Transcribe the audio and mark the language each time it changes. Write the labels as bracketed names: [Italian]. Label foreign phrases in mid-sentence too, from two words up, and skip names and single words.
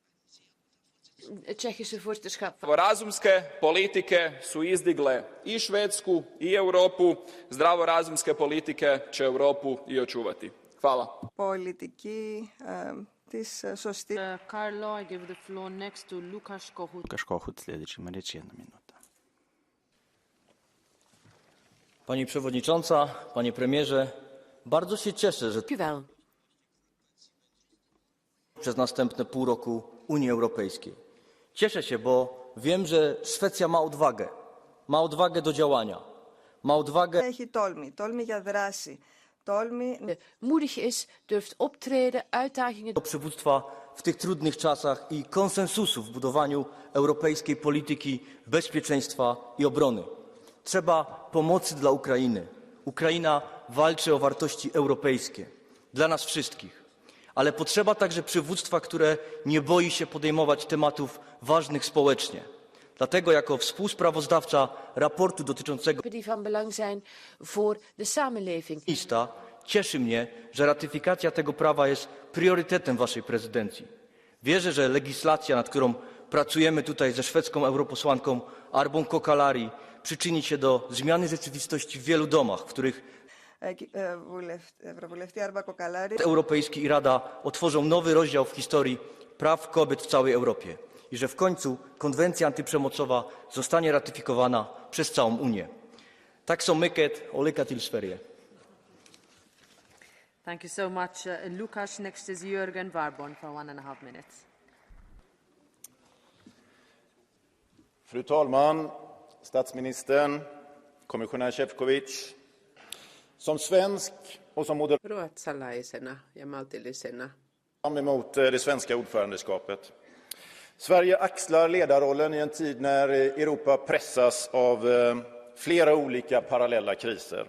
[Croatian] Zdravorazumske politike su izdigle i Švedsku i Europu, zdravorazumske politike će Europu i očuvati. Hvala. [English] Carlo, I give the floor next to Lukasz Kohut. [Croatian] Lukasz Kohut, sljedeći ima riječ 1 minuta. [Polish] Pani Przewodnicząca, Panie Premierze, bardzo się cieszę, że przez następne pół roku Unii Europejskiej. Cieszę się, bo wiem, że Szwecja ma odwagę do działania, ma odwagę [Dutch] Moedig is, durft optreden, uitdagingen. [Polish] do przywództwa w tych trudnych czasach i konsensusu w budowaniu europejskiej polityki bezpieczeństwa i obrony. Trzeba pomocy dla Ukrainy. Ukraina walczy o wartości europejskie dla nas wszystkich, ale potrzeba także przywództwa, które nie boi się podejmować tematów ważnych społecznie. Dlatego jako współsprawozdawca raportu dotyczącego [Dutch] Die van belang zijn voor de samenleving. [Polish] cieszy mnie, że ratyfikacja tego prawa jest priorytetem waszej prezydencji. Wierzę, że legislacja, nad którą pracujemy tutaj ze szwedzką europosłanką Arbą Kokalari, przyczyni się do zmiany rzeczywistości w wielu domach, w których Europejski i Rada otworzą nowy rozdział w historii praw kobiet w całej Europie i że w końcu konwencja antyprzemocowa zostanie ratyfikowana przez całą Unię. [Swedish] Tak so mycket och lycka till Sverige. [English] Thank you so much, Lukas. Next is Jürgen Warborn for 1.5 minutes. [Swedish] Fru talman, statsministern, kommissionär Šefčovič. Som svensk och som moderat [Finnish] Ruotsalaisena ja maltillisena. [Swedish] fram emot det svenska ordförandeskapet. Sverige axlar ledarrollen i en tid när Europa pressas av flera olika parallella kriser.